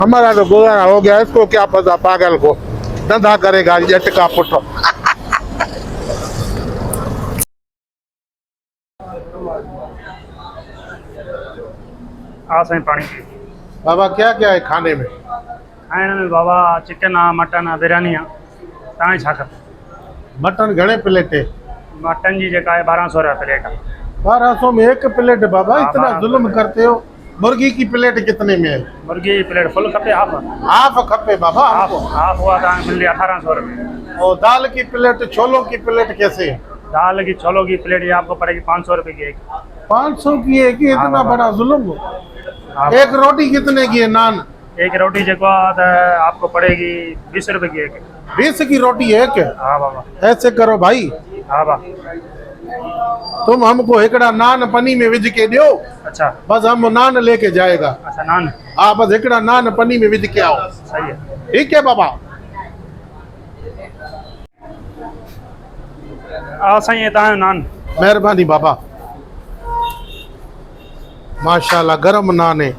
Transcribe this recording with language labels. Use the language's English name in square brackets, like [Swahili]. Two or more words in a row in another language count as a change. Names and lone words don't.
[Urdu] ہمارا تو گزارا ہو گیا، اس کو کیا پتا پاگل کو، دھندا کرے گا جٹ کا پُت. [Sindhi] आ साईं पानी [Urdu] بابا کیا کیا ہے کھانے میں? [Sindhi] खाइण में बाबा चिकन आ, मटन आ, बिरयानी आ। तव्हां छा खपे? मटन घणे प्लेट है? मटन जी जेका आहे 1200 रुपया प्लेट आहे। [Urdu] 1200 میں ایک پلیٹ؟ بابا हाँ, इतना 1200 ظلم کرتے ہو. مرغی کی پلیٹ کتنے میں ہے? [Sindhi] मुर्गी जी प्लेट फुल खपे हाफ? हाफ खपे बाबा [Urdu] हाफ हमको। [Sindhi] हाफ हुआ तव्हांखे मिलंदी 1800 रुपये। [Urdu] اور دال کی پلیٹ، چھولوں کی پلیٹ کیسے ہے? دال کی چھولوں کی پلیٹ یہ آپ کو پڑے گی 500 روپے کی ایک. 500 کی ہے کہ हाँ इतना बाबा। بڑا ظلم? हाँ, ایک روٹی کتنے کی ہے؟ نان [Sindhi] एक रोटी जेको आहे त [Urdu] آپ کو پڑے گی 20 روپے کی ایک. 20 کی روٹی ہے کیا? ہاں بابا. ایسے کرو بھائی, ہاں بابا. تم ہم کو [Sindhi] एकड़ा नान पनी में विझ [Urdu] کے دو, अच्छा بس ہم نان لے کے جائے گا. اچھا نان ہاں بس [Sindhi] एकड़ा नान पनी में विझ [Urdu] کے آؤ. صحیح ہے. ٹھیک ہے بابا. [Sindhi] आ साईं तव्हांजो नान। [Urdu] مہربانی بابا۔ ماشاءاللہ گرم نان ہے.